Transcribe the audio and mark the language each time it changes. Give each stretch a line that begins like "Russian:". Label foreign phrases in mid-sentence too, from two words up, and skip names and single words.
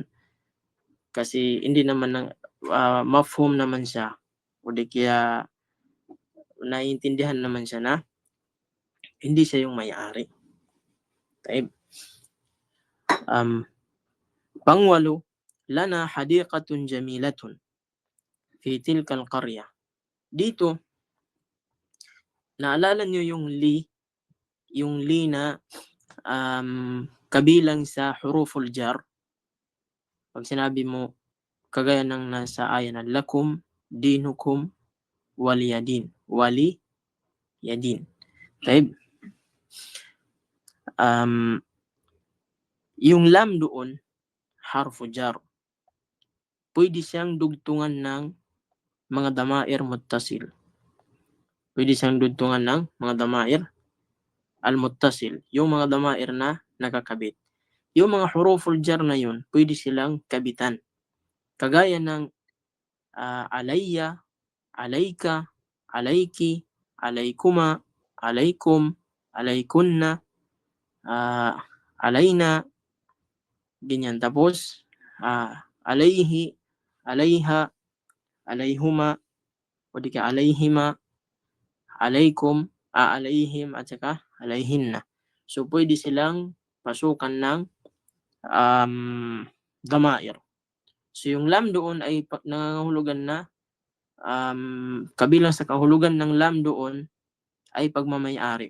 Filipino: Kasi hindi naman mafhum naman siya. O di kaya naiintindihan naman siya na hindi siya yung may-ari. Taib. Pangwalo,
Arabic: لنا حديقة جميلة في تلك القرية.
Filipino: Dito, naalala nyo yung li na kabilang sa
Arabic: حروف الجر.
Filipino: Pag sinabi mo, kagaya ng nasa aya na
Arabic: لكم دينكم ولي دين. ولي دين. طيب.
Filipino: Yung lam doon,
Arabic: حرف جر.
Filipino: Pwede siyang dugtungan ng mga
Arabic: ضمائر متصلة.
Filipino: Pwede siyang dugtungan ng mga
Arabic: الضمائر المتصلة.
Filipino: Yung mga damair na nakakabit. Yung mga huruful jar na yun, pwede silang kabitan. Kagaya ng
Arabic: عليّ، عليكَ، عليكِ، عليكما، عليكم، عليكنّ، علينا,
Filipino: ganyan. Tapos,
Arabic: عليه، عليها، عليهما,
Filipino: o di ka
Arabic: عليهما، عليكم، عليهم,
Filipino: at saka alayhinna. So, pwede silang pasukan ng damair. So, yung lam doon ay nangangahulugan na kabilang sa kahulugan ng lam doon ay pagmamayari.